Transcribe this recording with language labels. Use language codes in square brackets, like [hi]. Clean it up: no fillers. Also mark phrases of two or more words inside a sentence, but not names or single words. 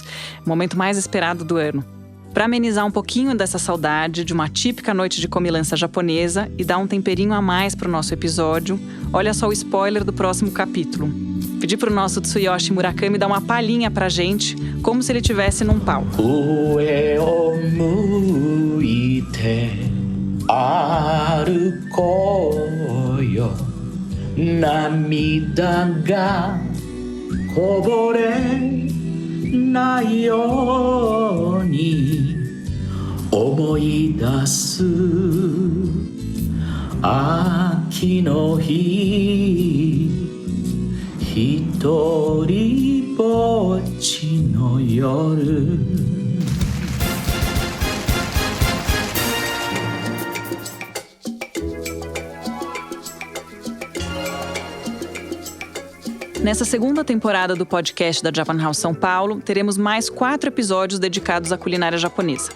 [pt] Momento mais esperado do ano. Para amenizar um pouquinho dessa saudade de uma típica noite de comilança japonesa e dar um temperinho a mais pro nosso episódio, olha só o spoiler do próximo capítulo. Pedi pro nosso Tsuyoshi Murakami dar uma palhinha pra gente, como se ele estivesse num palco. [ja] 上を向いて歩こうよ、涙がこぼれないように 思い出す 秋の日 一人ぼっちの夜. [pt] Nessa segunda temporada do podcast da Japan House São Paulo, teremos mais 4 episódios dedicados à culinária japonesa.